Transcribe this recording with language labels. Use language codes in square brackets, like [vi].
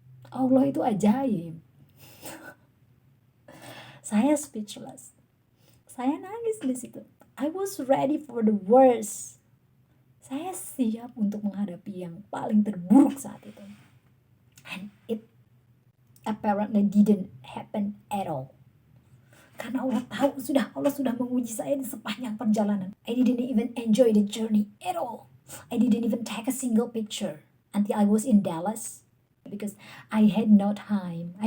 [id] Allah itu ajaib. Saya speechless. Saya nangis di situ. [en] I was ready for the worst. [id] Saya siap untuk menghadapi yang paling terburuk saat itu. [en] And it apparently didn't happen at all. [id] Karena Allah sudah menguji saya di sepanjang perjalanan. [en] I didn't even enjoy the journey at all. I didn't even take a single picture until I was in Dallas because I had no time.